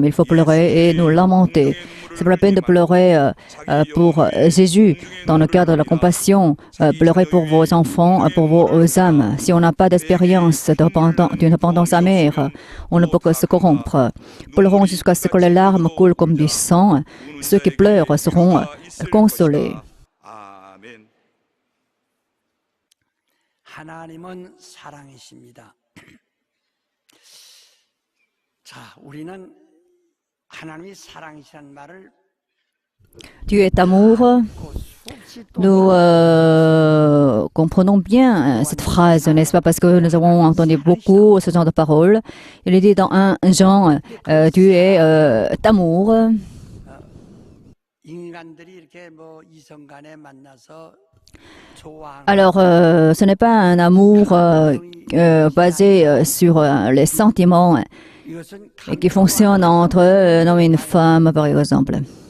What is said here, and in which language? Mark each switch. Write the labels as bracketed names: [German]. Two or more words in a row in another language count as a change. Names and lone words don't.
[French] Il faut pleurer et nous lamenter. C'est pas la peine de pleurer pour Jésus dans le cadre de la compassion. Pleurer pour vos enfants, pour vos âmes. Si on n'a pas d'expérience d'une repentance amère, on ne peut que se corrompre. Pleurons jusqu'à ce que les larmes coulent comme du sang. Ceux qui pleurent seront consolés. [Korean] 하나님은 사랑이십니다. 자, 우리는 하나님이 사랑이시라는 말을 [French] Dieu est amour. Nous comprenons bien cette phrase, n'est-ce pas? Parce que nous avons entendu beaucoup ce genre de paroles. Il est dit dans 1 Jean, Dieu est amour. Alors, ce n'est pas un amour basé sur les sentiments et qui fonctionne entre un homme et une femme, par exemple.